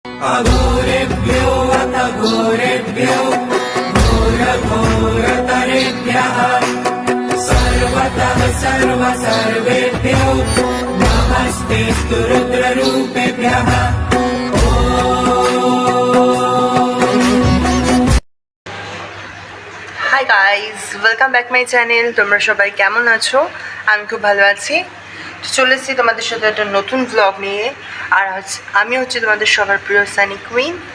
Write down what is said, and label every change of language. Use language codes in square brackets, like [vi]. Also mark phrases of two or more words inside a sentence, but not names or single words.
[sa] अघोरेभ्यो अथ घोरेभ्यो घोरघोरतरेभ्यः सर्वतः सर्वेभ्यो नमस्तेऽस्तु रुद्ररूपेभ्यः। [en] Hi guys, welcome back my channel. [bn] তোমরা সবাই কেমন আছো? আমি খুব ভালো আছি। চলে এসেছি তোমাদের সাথে একটা নতুন ব্লগ নিয়ে। আর আমি হচ্ছে তোমাদের সবার প্রিয় সানি কুইন।